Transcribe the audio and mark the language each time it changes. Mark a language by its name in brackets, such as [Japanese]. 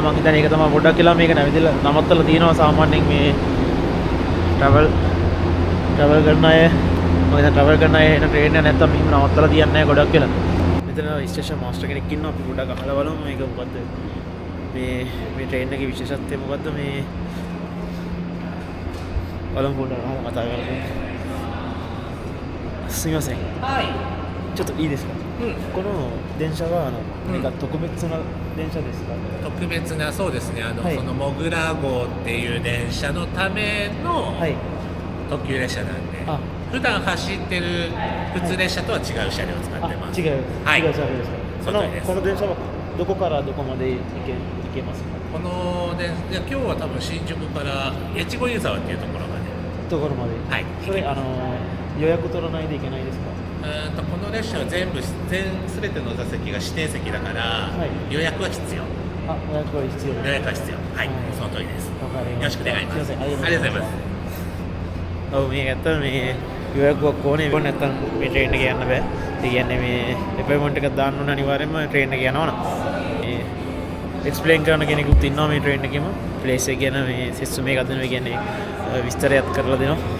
[Sinhala] මම හිතන්නේ ඒක තමයි පොඩ්ඩක් කියලා මේක නැවිදලා නවත්තලා තියෙනවා. සාමාන්‍යයෙන් මේ ට්‍රැවල් කරන අය මම හිතන්නේ ට්‍රැවල් කරන අය එන ට්‍රේන් එක නැත්තම් මෙහෙම නවත්තලා තියන්නේ නැහැ ගොඩක් කියලා. මෙතන ස්ටේෂන් මාස්ටර් කෙනෙක් ඉන්නවා. අපි පොඩ්ඩක් අහලා බලමු මේක මොකද්ද මේ ට්‍රේන් එකේ විශේෂත්වය මොකද්ද මේ බලමු පොඩ්ඩක් අහලා කතා කරමු. [Japanese] すみません。はい。ちょっといいですか。この電車は何か特別な電車ですか。特別なそうですね。はいそのモグラ号っていう電車のためのはい。特急列車なんで、あ普段走ってる普通列車とは違う車両を使ってます。違う。はい違う車両ですか。その通りですこの電車はどこからどこまで行けますか。この電車、今日は多分新宿から越後湯沢っていうところまで。ところまで。はい。それ予約取らないといけないですか。この列車は全ての座席が指定席だから、い予約は必要。あ、予約は必要です。予約は必要。はい、はいその通りです。わかりよろしました。くお願いします。すいません。ありがとうございます。 [Sinhala] ඔව් මේක ඇත්තට මේ予約ඕනේ නැත්නම් මේ ට්‍රේන් එක යන්න බෑ. ඒ කියන්නේ මේ අපොයින්ට්මන්ට් එකක් දාන්න ඕන අනිවාර්යයෙන්ම ට්‍රේන් එක යනවා නම්. මේ එක්ස්ප්ලেইন කරන කෙනෙකුත් ඉන්නවා මේ ට්‍රේන් එකේම. ප්ලේස් එක ගැන මේ සිස්ටම් එකක් දෙනවා. ඒ කියන්නේ විස්තරයක් කරලා දෙනවා.